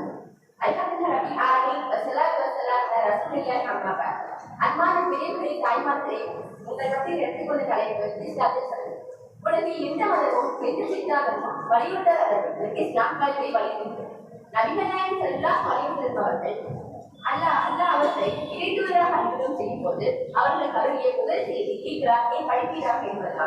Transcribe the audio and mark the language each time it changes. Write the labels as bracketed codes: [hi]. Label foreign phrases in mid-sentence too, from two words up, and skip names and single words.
[ar] الحمد لله رب العالمين والصلاة والسلام على رسول الله أما بعد. [ta] அன்பான பெரியவர்களே, தாய்மார்களே, உங்கள் மத்தியில் எடுத்துக்கொண்ட தலைப்பு இஸ்லாத்தில் உலகில் எந்த மதமும் எந்த சித்தாந்தமும் வலியுறுத்தாதவர்களுக்கு இஸ்லாம் கல்வியை வலியுறுத்தும். நபிகள் நாயகம் [ar] صلى الله عليه وسلم [ta] அவர்கள் அல்லாஹ் அவர்களை இறைத்தூதராக அறிமுகம் செய்யும் போது அவர்களுக்கு அருளிய முதல் செய்தி இக்ராஹை படிப்பீராக என்பதுதான்.